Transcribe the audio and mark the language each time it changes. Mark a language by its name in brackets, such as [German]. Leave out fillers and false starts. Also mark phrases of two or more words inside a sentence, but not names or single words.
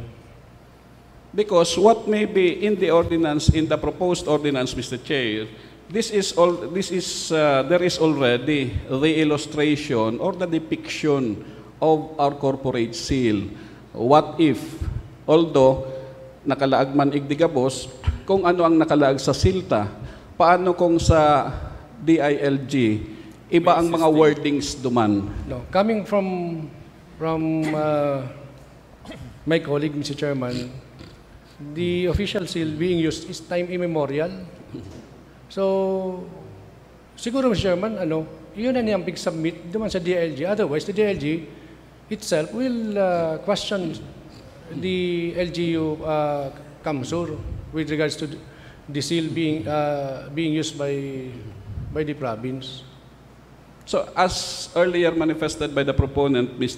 [English] Because what may be in the ordinance, in the proposed ordinance, Mr. Chair, there is already the illustration or the depiction of our corporate seal. What if, although [Bikol] nakalaag man igdigabos, kung ano ang nakalaag sa silta, paano kung sa DILG, iba ang mga wordings duman? [English] No, coming from my colleague, Mr. Chairman, the official seal being used is time immemorial. So, [Bikol] siguro, Mr. Chairman, yun na niyang submit duman sa DILG. [English] Otherwise, the DILG itself will question the LGU CAMSUR with regards to the seal being used by the province. So, as earlier manifested by the proponent, Mr.